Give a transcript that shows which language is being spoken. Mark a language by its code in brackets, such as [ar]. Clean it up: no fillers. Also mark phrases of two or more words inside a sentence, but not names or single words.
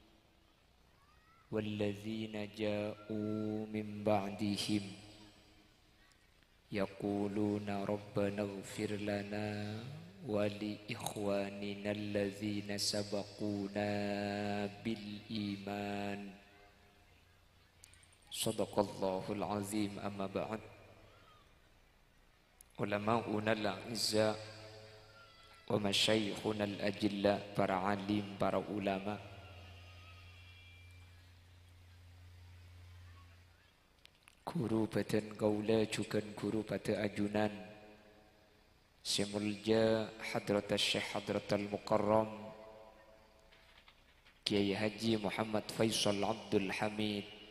[ar] والذين جاءوا من بعدهم يقولون ربنا اغفر لنا ولإخواننا الذين سبقونا بالإيمان صدق الله العظيم. أما بعد علماؤنا الأعزاء ومشايخنا الأجلاء [su] para alim, para ulama, guru badan kaula juga guru pada ajunan Semulja Hadrat Syekh Hadrat Al-Mukarram Kiai Haji Muhammad Faisal Abdul Hamid,